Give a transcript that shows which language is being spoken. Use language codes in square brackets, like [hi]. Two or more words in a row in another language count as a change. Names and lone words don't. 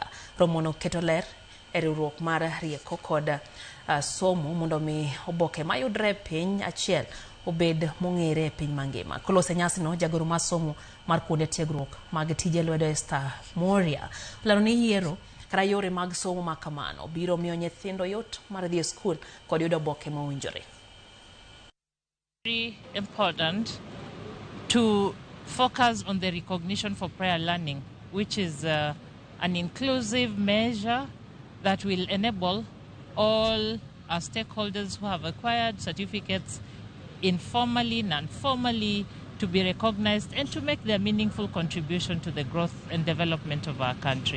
[luo] Romo no keto ler e riwruok mar rieko kod somo mondo mi oboke mayudre piny achiel obed mong'ere e piny mangima. Kolose nyasi no jagoro mar somo mar kuonde tiegruok mag tije lwedo Esther Moria lero ni yiero kara yore mag somo ma kamano biro miyo nyithindo yot mar dhi e skul kod yudo oboke mowinjore. [en] Very important to focus on the recognition for prior learning, which is an inclusive measure that will enable all our stakeholders who have acquired certificates informally, non-formally, to be recognized and to make their meaningful contribution to the growth and development of our country.